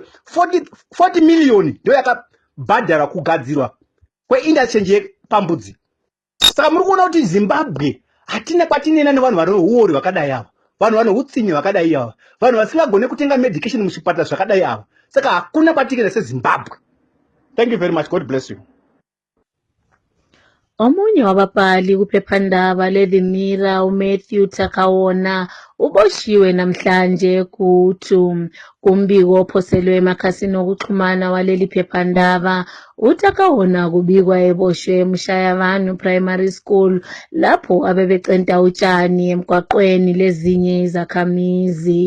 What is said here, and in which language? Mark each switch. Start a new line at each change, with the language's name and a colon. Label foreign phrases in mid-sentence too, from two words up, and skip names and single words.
Shona: 40 million ndo yakabhadhara kugadzirwa kweinterchange yepambudzi. Saka muri kuona kuti Zimbabwe hatina kwatinena nevanhu vane uori vakadai ava, vanhu vane utsinye vakadai ava, vanhu vasingagone kutenga medication muchipatara zvakadai ava. Saka hakuna kwatikenda seZimbabwe.
English: Thank you very much. God bless you.
North Ndebele: Omunye wababhali kuphephandaba le-The Mirror uMatthew Takaona uboshiwe namhlanje kumbiko ophoselwe emakhasini okuxhumana waleli phephandaba. uTakaona kubikwa eboshwe eMshayavanhu Primary School lapho abebecenta utshani emgwaqweni lezinye izakhamizi.